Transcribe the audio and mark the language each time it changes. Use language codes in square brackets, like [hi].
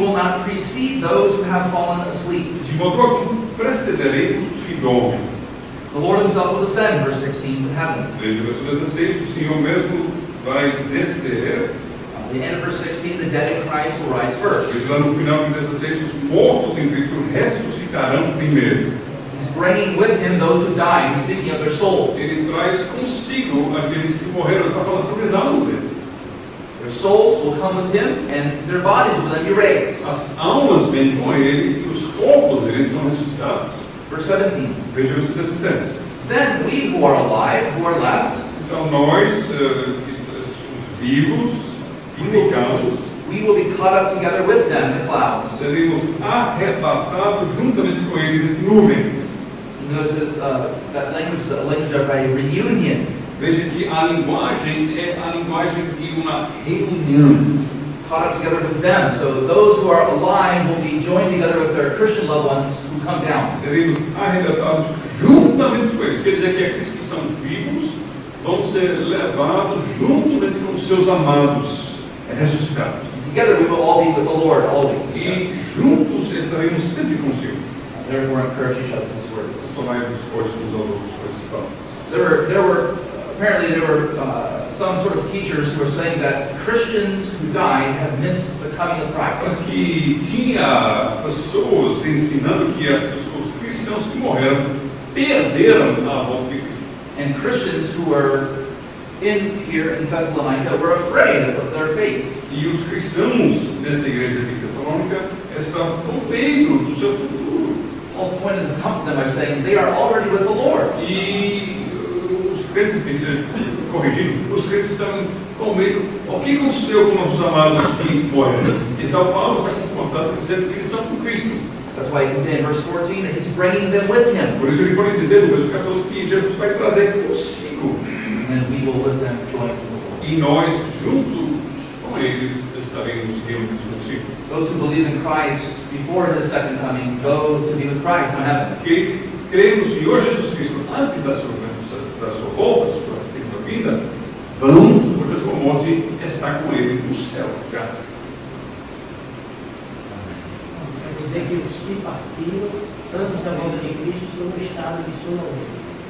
[en] will not precede those who have fallen asleep. [pt] De modo algum precederei os que dormem. [en] The Lord himself will descend, verse 16, to heaven. [pt] Veja o verso 16, o Senhor mesmo vai descer. [en] At the end of verse 16, the dead in Christ will rise first. [pt] Veja lá no final do 16, os mortos em Cristo ressuscitarão primeiro. [en] He's bringing with him those who died. He's speaking of their souls. [pt] Ele traz consigo aqueles que morreram. Está falando sobre as almas deles. [en] Their souls will come with him, and their bodies will then be raised. [pt] As almas vêm com ele e os corpos deles são ressuscitados. [en] Verse 17. [pt] Veja o verso 17. [en] Then we who are alive, who are left, [pt] Então nós, que estamos vivos, vindicados, [en] we will be caught up together with them in the clouds. [pt] seremos arrebatados juntamente com eles em nuvens. [en] You notice that language, the language of a reunion. [pt] Veja que a linguagem é a linguagem de uma reunião. [en] Caught up together with them. So those who are alive will be joined together with their Christian loved ones who come down. [pt] Seremos arrebatados juntamente com eles. Quer dizer que aqueles que estão vivos vão ser levados juntamente com os seus amados ressuscitados. [en] Together we will all be with the Lord always. [pt] E juntos estaremos sempre consigo. [en] Therefore encourage each other with these words. [pt] Tomai-vos fortes uns aos outros com esses palavras. [en] Apparently there were some sort of teachers who were saying that Christians who died have missed the coming of Christ. [pt] Mas que tinha pessoas ensinando que os cristãos que morreram perderam a volta de Cristo. [en] And Christians who were here in Thessalonica were afraid of their fate. [pt] E os cristãos desta igreja de Tessalônica estavam com medo do seu futuro. [en] Paul's point is to comfort them by saying they are already with the Lord. [pt] E os crentes, corrigindo, os crentes estavam com medo. O que aconteceu com nossos amados que morreram? Então Paulo está confrontando, dizendo que eles estão com Cristo. [en] That's why he can say in verse 14 that he's bringing them with him. [pt] Por isso ele pode dizer no verso 14 que Jesus vai trazer consigo. [en] And we will with them join to the Lord. [pt] E nós, junto com eles, estaremos reunidos consigo. [en] Those who believe in Christ before his second coming go to be with Christ in heaven. [pt] Aqueles que creem no Senhor Jesus Cristo antes da sua volta, da sua segunda vinda, vão, depois da sua morte, estar com ele no céu já. Quer dizer que os que partiram antes da volta de Cristo estão no estado de sonolência.